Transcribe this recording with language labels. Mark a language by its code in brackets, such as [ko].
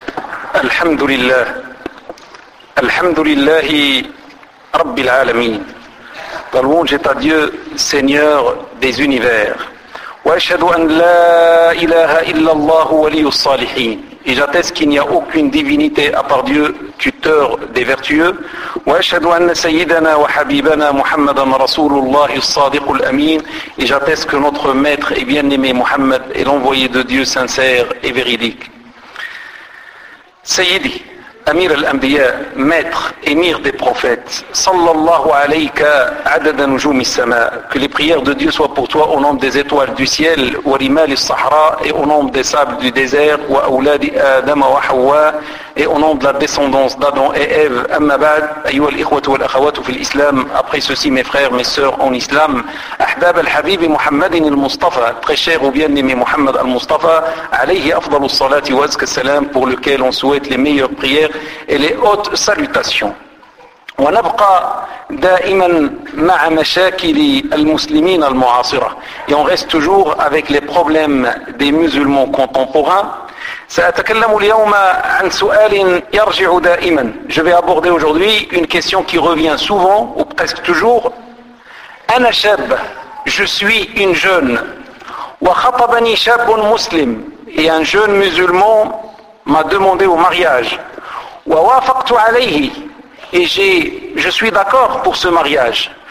[ar] الحمد لله، الحمد لله رب العالمين، [fr] والوجه تديو سينيور ديز اونيفير، [ar] واشهد ان لا اله الا الله ولي الصالحين. [fr] Et j'atteste qu'il n'y a aucune divinité à part Dieu, tuteur des vertueux. [ar] وأشهد أن سيدنا وحبيبنا محمد رسول الله الصادق الأمين. [fr] Et j'atteste que notre maître et bien-aimé Muhammad est l'envoyé de Dieu sincère et véridique. [ar] سيدي أمير الأنبياء، [fr] maître, émir des prophètes, [ar] صلى الله عليك عدد نجوم السماء. [fr] Que les prières de Dieu soient pour toi au nom des étoiles du ciel, [ar] ورمال الصحراء, [fr] et au nom des sables du désert, [ar] وأولاد آدم وحواء, [fr] et au nom de la descendance d'Adam et Ève. [ar] أما بعد, أيها الإخوة والأخوات في الإسلام, [fr] après ceci mes frères, mes sœurs en islam, [ar] أحباب الحبيب محمد المصطفى, [fr] très cher ou bien-aimé Muhammad المصطفى, [ar] عليه أفضل الصلاة وأزكى السلام, [fr] pour lequel on souhaite les meilleures prières et les hautes salutations. [ar] ونبقى دائما مع مشاكل المسلمين المعاصرة. [fr] Et on reste toujours avec les problèmes des musulmans contemporains. [ar] سأتكلم اليوم عن سؤال يرجع دائما. [fr] Je vais aborder aujourd'hui une question qui revient souvent ou presque toujours. [ar] أنا شاب. [fr] Je suis une jeune. [ar] وخطبني شاب مسلم. [fr] Et un jeune musulman m'a demandé au mariage. [ar] ووافقت عليه [fr] et je suis d'accord pour ce mariage.